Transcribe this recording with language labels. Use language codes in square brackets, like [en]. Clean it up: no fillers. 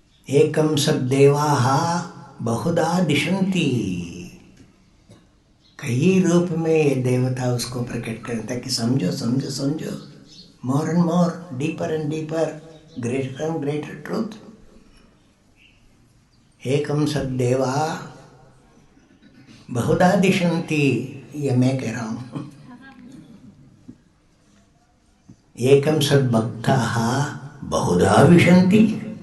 [sa] एकम सद्देवाः बहुधा दिशन्ति. [hi] कई रूप में ये देवता उसको प्रकट करता है कि समझो समझो समझो, [en] more and more, deeper and deeper, greater and greater truth. [sa] एकम सद्देवा बहुधा दिशन्ति, [hi] ये मैं कह रहा हूँ. [sa] एकम सद्भक्ताः बहुधा विशन्ति.